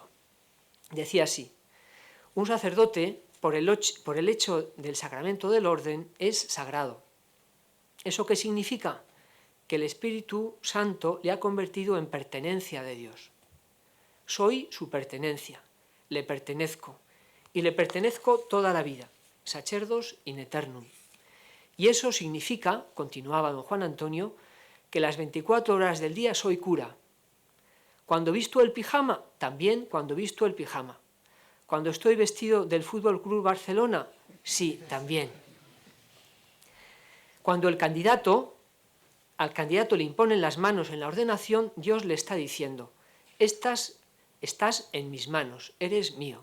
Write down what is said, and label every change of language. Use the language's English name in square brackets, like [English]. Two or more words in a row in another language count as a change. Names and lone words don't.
[Spanish] Decía así: un sacerdote, por el hecho del sacramento del orden, es sagrado. ¿Eso qué significa? Que el Espíritu Santo le ha convertido en pertenencia de Dios. Soy su pertenencia, le pertenezco, y le pertenezco toda la vida, [Latin] sacerdos in aeternum. [Spanish] Y eso significa, continuaba don Juan Antonio, que las 24 horas del día soy cura. Cuando visto el pijama, también cuando visto el pijama. Cuando estoy vestido del Fútbol Club Barcelona, sí, también. Cuando al candidato le imponen las manos en la ordenación, Dios le está diciendo: estás en mis manos, eres mío.